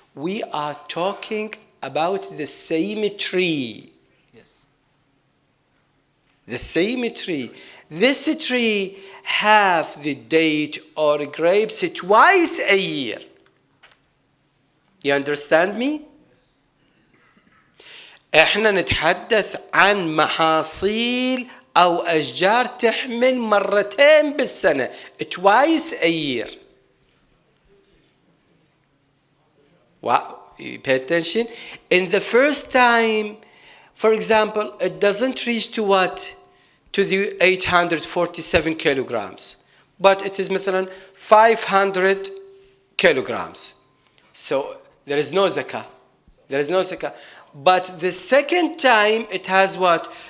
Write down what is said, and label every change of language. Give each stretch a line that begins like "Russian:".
English: We are talking about the same tree. Yes. The same tree. This tree have the date or grapes twice a year. You understand me?
Arabic: احنا نتحدث عن محاصيل او اشجار تحمل مرتين بالسنة,
English: twice a year. Wow, you pay attention. In the first time, for example, it doesn't reach to what? To the 847 kilograms. But it is مثلا 500 kilograms. So there is no zakah. There is no zakah. But the second time, it has what?